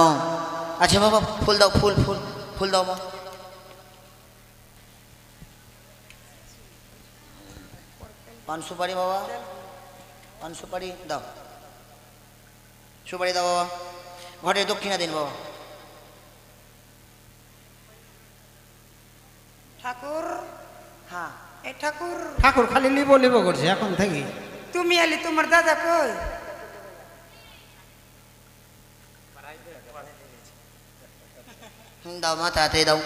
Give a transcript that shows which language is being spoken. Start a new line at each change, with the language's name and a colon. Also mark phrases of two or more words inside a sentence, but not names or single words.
Bangla: আচ্ছা বাবা, ফুল দাও, ফুল ফুল ফুল দাও বাবা। পান সুপারি বাবা, পান সুপারি দাও, সুপারি দাও বাবা। ঘরে দক্ষিণা দিন বাবা। ঠাকুর, हाँ এ ঠাকুর, ঠাকুর খালি লিবো লিবো করছে এখন থেকে। তুমি এলি, তোমার দাদা কই? দাও মা, তাড়াতাড়ি দাও।